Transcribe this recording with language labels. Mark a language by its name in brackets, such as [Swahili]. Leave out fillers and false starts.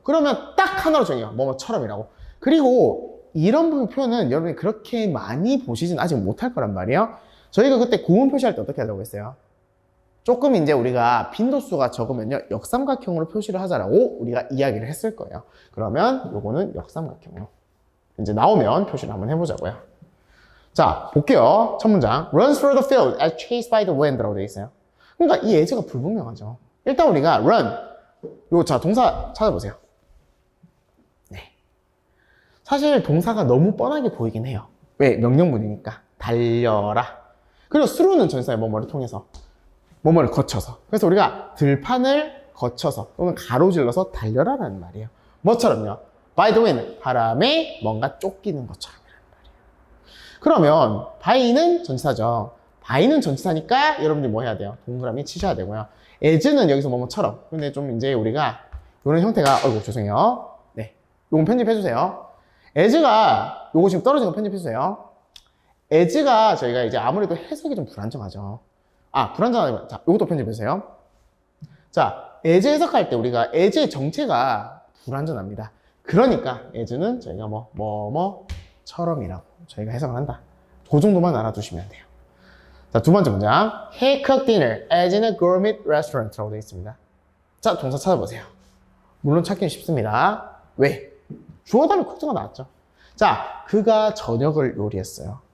[Korean] 그러면 딱 하나로 정해요. 뭐뭐처럼이라고. 그리고 이런 부분 표현은 여러분이 그렇게 많이 보시진 아직 못할 거란 말이에요. 저희가 그때 구문 표시할 때 어떻게 하자고 했어요? 조금 이제 우리가 빈도수가 적으면요 역삼각형으로 표시를 하자라고 우리가 이야기를 했을 거예요. 그러면 요거는 역삼각형으로 이제 나오면 표시를 한번 해보자고요. 자, 볼게요. 첫 문장. [English] runs through the field as chased by the wind [Korean] 라고 되어 있어요. 그러니까 이 as가 불분명하죠. 일단 우리가 run, 자, 동사 찾아보세요. 네. 사실 동사가 너무 뻔하게 보이긴 해요. 왜? 명령문이니까. 달려라. 그리고 through는 전치사의 뭐뭐를 통해서, 뭐뭐를 거쳐서. 그래서 우리가 들판을 거쳐서 또는 가로질러서 달려라라는 말이에요. 뭐처럼요? [English] by the wind, [Korean] 바람에 뭔가 쫓기는 것처럼이라는 말이에요. 그러면 by는 전치사죠. by는 전치사니까 여러분들이 뭐 해야 돼요? 동그라미 치셔야 되고요. as는 여기서 뭐뭐처럼. 근데 좀 이제 우리가 이런 형태가, 죄송해요. 네, 요건 편집해주세요. as가 요거 지금 떨어진 거 편집해주세요. as가 저희가 이제 아무래도 해석이 좀 불안정하죠. 불안정하다. 자, 요것도 편집해주세요. 자, as 해석할 때 우리가 as의 정체가 불안전합니다. 그러니까 as는 저희가 뭐뭐처럼이라고 저희가 해석을 한다. 그 정도만 알아두시면 돼요. 자, 두 번째 문장. [English] He cooked dinner as in a gourmet restaurant라고 [Korean] 되어 있습니다. 자, 동사 찾아보세요. 물론 찾기는 쉽습니다. 왜? 주어 다음에 cooked가 나왔죠. 자, 그가 저녁을 요리했어요.